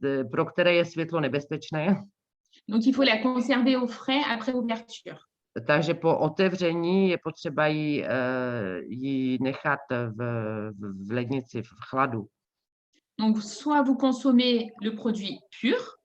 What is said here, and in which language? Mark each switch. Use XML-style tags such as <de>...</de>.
<cs>Pro které je světlo nebezpečné.</cs> <fr>Donc, il faut la conserver au frais après ouverture.</fr> <cs>Takže po otevření je potřeba ji nechat v lednici, v chladu.</cs> <fr>Donc, soit vous consommez le produit pur.</fr>